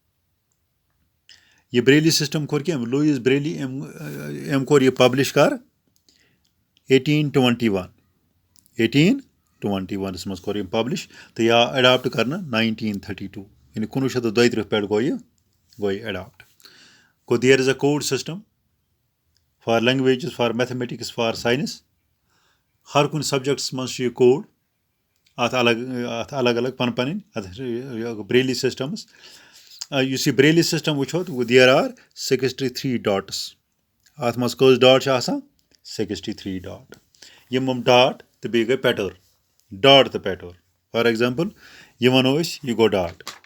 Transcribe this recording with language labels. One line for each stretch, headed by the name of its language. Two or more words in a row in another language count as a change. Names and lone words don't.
Kashmiri: یہِ برٛیلی سِسٹم کوٚر کیٚنٛہہ لویِس برٛیلی أمۍ کوٚر یہِ پبلِش کر 1821 منٛز کوٚر أمۍ پبلِش تہٕ یہِ آو اٮ۪ڈاپٹ کرنہٕ 1932 یعنی 1932 پٮ۪ٹھ گوٚو یہِ اٮ۪ڈاپٹ گوٚو
English: there is a code system for languages for mathematics for science
Kashmiri: ہر کُنہِ سبجکٹس منٛز چھُ یہِ کوڈ اَتھ الگ پنٕنۍ اَتھ برٛیلی سِسٹمس یُس یہِ برٛیلی سِسٹم وٕچھو
English: there are 63 dots
Kashmiri: اَتھ منٛز کٔژ ڈاٹ چھِ آسان 63 ڈاٹ یِم ڈاٹ تہٕ بیٚیہِ گٔے پیٹٲرن ڈاٹ تہٕ پیٹٲرن
English: for example
Kashmiri: یہِ وَنو أسۍ یہِ گوٚو ڈاٹ